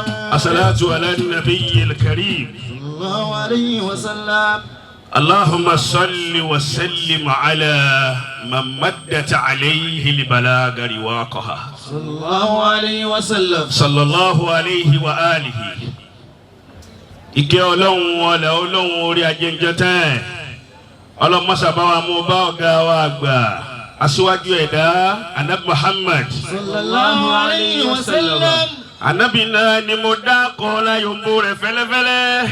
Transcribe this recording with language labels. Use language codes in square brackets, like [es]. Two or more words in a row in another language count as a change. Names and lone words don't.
[ar] الصلاة على النبي الكريم صلى الله عليه وسلم. اللهم صل وسلم على من مدت عليه البلاغ رواقها صلى الله عليه وسلم. صلى الله عليه وآله. [yo] ìkẹ́ Ọlọ́run ọlá Ọlọ́run orí ajẹ́njẹ́ tán Ọlọ́run masaba wa mú bá ọ̀gá wa àgbà aṣíwájú ẹ̀dá Ànábì Muhammad [ar] صلى الله عليه وسلم. [yo] Ànábì náà ni mo dá kọ́ láyòmbó rẹ̀ fẹ́lẹ́fẹ́lẹ́